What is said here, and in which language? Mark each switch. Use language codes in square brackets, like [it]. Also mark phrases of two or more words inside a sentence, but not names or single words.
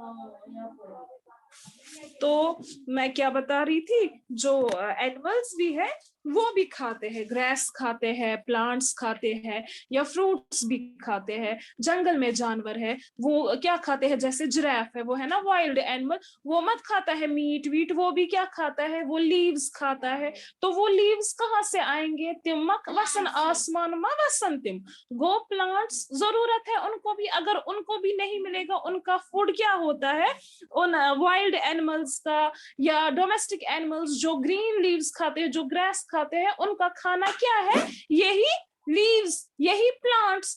[hi] तो मैं क्या बता रही थी, जो एनिमल्स भी है वो भी खाते हैं, ग्रास खाते हैं, प्लांट्स खाते हैं, या फ्रूट्स भी खाते हैं. जंगल में जानवर है वो क्या खाते हैं? जैसे जिराफ है, वो है ना [en] wild animal, [hi] वो मत खाता है मीट वीट, वो भी क्या खाता है? वो लीव्स खाता है. तो वो लीव्स कहाँ से आएंगे? [ks] तिमक वसन आसमान मा वसन तिम. [hi] गो प्लांट्स जरूरत है उनको भी. अगर उनको भी नहीं मिलेगा, उनका फूड क्या होता है? उन [en] wild animals [hi] का या [en] domestic animals [hi] जो [en] green leaves [hi] खाते हैं, जो ग्रास खाते हैं, उनका खाना क्या है? यही लीव्स, यही प्लांट्स.